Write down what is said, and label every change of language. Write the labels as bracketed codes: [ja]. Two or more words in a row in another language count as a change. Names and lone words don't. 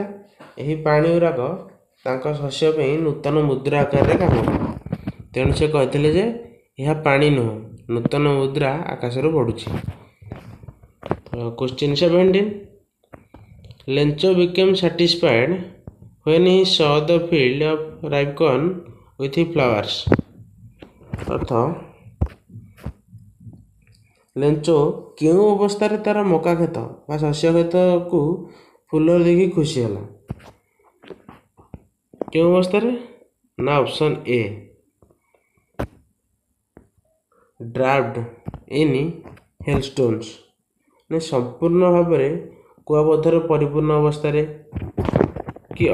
[or] ଏହି ପାଣି ଗୁଡ଼ାକ ତାଙ୍କ ଶସ୍ୟ ପାଇଁ ନୂତନ ମୁଦ୍ରା ଆକାରରେ କାମ କଲା, ତେଣୁ ସେ କହିଥିଲେ ଯେ ଏହା ପାଣି ନୁହଁ, ନୂତନ ମୁଦ୍ରା ଆକାଶରୁ ପଡ଼ୁଛି। [en] Question 17, Lench became satisfied when he saw the field of ripe corn with flowers। [or] ଅର୍ଥ ଲେଞ୍ଚ କେଉଁ ଅବସ୍ଥାରେ ତାର ମକା କ୍ଷେତ ବା ଶସ୍ୟ କ୍ଷେତକୁ ଫୁଲ ଦେଖି ଖୁସି ହେଲା? କେଉଁ ଅବସ୍ଥାରେ? ନା [en] option A draught in hailstones, [or] ମାନେ ସମ୍ପୂର୍ଣ୍ଣ ଭାବରେ କୁଆପଥର ପରିପୂର୍ଣ୍ଣ ଅବସ୍ଥାରେ, କି